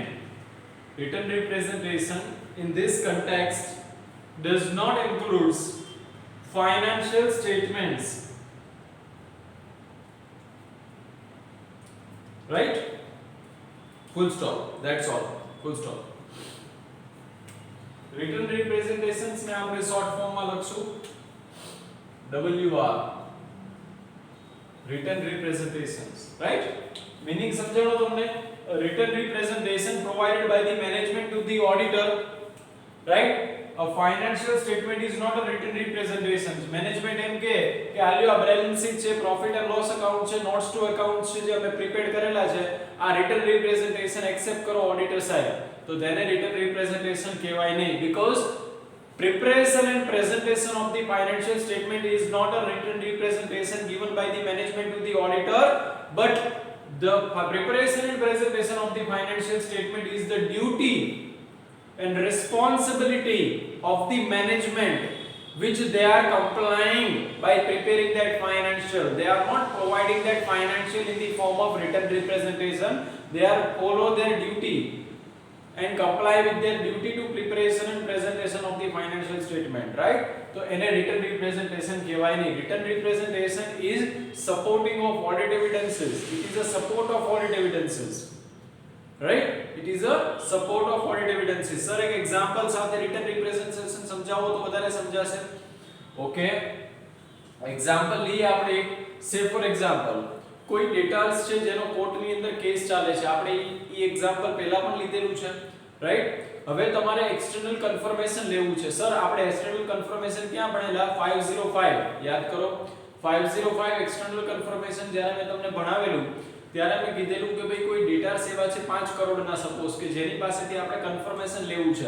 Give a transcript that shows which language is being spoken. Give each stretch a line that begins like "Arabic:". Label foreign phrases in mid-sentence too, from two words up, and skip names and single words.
English: Written representation in this context does not includes financial statements, right? Full stop. That's all. Full stop. Written representations
Gujarati: में આપણે
English: short form
Gujarati: માં લખશું WR,
English: written representations, right?
Gujarati: Meaning સમજાણો તમને?
English: A written representation provided by the management to the auditor, right? A financial statement is not a written representation.
Gujarati: Management એમ કે આ લ્યો આ
English: balance sheet
Gujarati: છે,
English: profit and loss account
Gujarati: છે,
English: notes to account
Gujarati: છે જે અમે પ્રિપેર કરેલા છે, આ
English: written representation
Gujarati: એક્સેપ્ટ કરો ઓડિટર સાહેબ, તો તેને
English: written representation
Gujarati: કહેવાય નહીં,
English: because preparation and presentation of the financial statement is not a written representation given by the management to the auditor, but the preparation and presentation of the financial statement is the duty and responsibility of the management which they are complying by preparing that financial. They are not providing that financial in the form of written representation. They are follow their duty and comply with their duty to preparation and presentation of the financial statement, right?
Gujarati: So એને
English: written representation
Gujarati: કહેવાય નહીં.
English: Written representation is supporting of audit evidences. It is a support of audit evidences, right? It is a support of audit evidences.
Gujarati: Sir એક example સાથે
English: written representation
Gujarati: સમજાવો તો વધારે સમજાશે.
English: Okay, example
Gujarati: લઈએ આપણે.
English: say for example
Gujarati: કોઈ ડેટાસ છે જેનો કોર્ટની અંદર કેસ ચાલે છે, આપણે ઈ એક્ઝામ્પલ પહેલા પણ લીધેલું છે, રાઈટ? હવે તમારે
English: external confirmation
Gujarati: લેવું છે. સર આપણે
English: external confirmation
Gujarati: ક્યાં ભણેલા? 505 યાદ કરો. 505
English: external confirmation
Gujarati: જ્યારે મેં તમને ભણાવેલું ત્યારે મેં કીધેલું કે ભાઈ કોઈ ડેટા સેવા છે 5 કરોડના સપોઝ કે જેની પાસેથી આપણે કન્ફર્મેશન લેવું છે.